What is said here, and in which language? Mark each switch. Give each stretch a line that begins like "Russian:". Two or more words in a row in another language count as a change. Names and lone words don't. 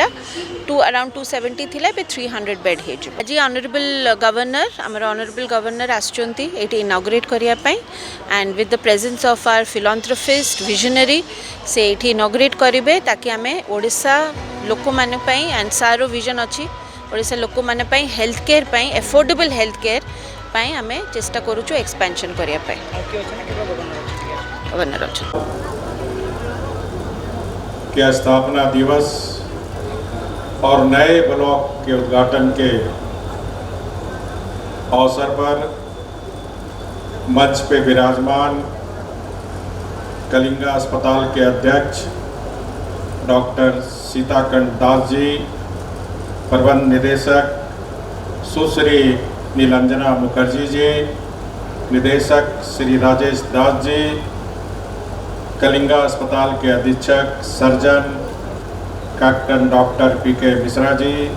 Odia: around 270 ଥିଲା ଏବେ 300 ବେଡ୍ ହେଇଯିବ ଆଜି
English: honourable governor
Odia: ଆମର
English: honourable governor
Odia: ଆସିଛନ୍ତି ଏଇଠି ଇନଗ୍ରେଟ୍ କରିବା ପାଇଁ
English: and with the presence of our philanthropist visionary
Odia: ସେ ଏଇଠି ଇନଗ୍ରେଟ୍ କରିବେ ତାକି ଆମେ ଓଡ଼ିଶା ଲୋକମାନଙ୍କ ପାଇଁ
English: and sir's vision
Odia: ଅଛି ଓଡ଼ିଶା ଲୋକମାନଙ୍କ ପାଇଁ
English: health care
Odia: ପାଇଁ
English: affordable health care
Odia: ପାଇଁ ଆମେ ଚେଷ୍ଟା କରୁଛୁ ଏକ୍ସପାନସନ୍ କରିବା ପାଇଁ ଗଭର୍ଣ୍ଣର ଅଛନ୍ତି
Hindi: के स्थापना दिवस और नए ब्लॉक के उद्घाटन के अवसर पर मंच पे विराजमान कलिंगा अस्पताल के अध्यक्ष डॉक्टर सीताकांत दास जी, प्रबंध निदेशक सुश्री नीलांजना मुखर्जी जी, निदेशक श्री राजेश दास जी, कलिंगा अस्पताल के अधीक्षक सर्जन कैप्टन डॉक्टर PK मिश्रा जी,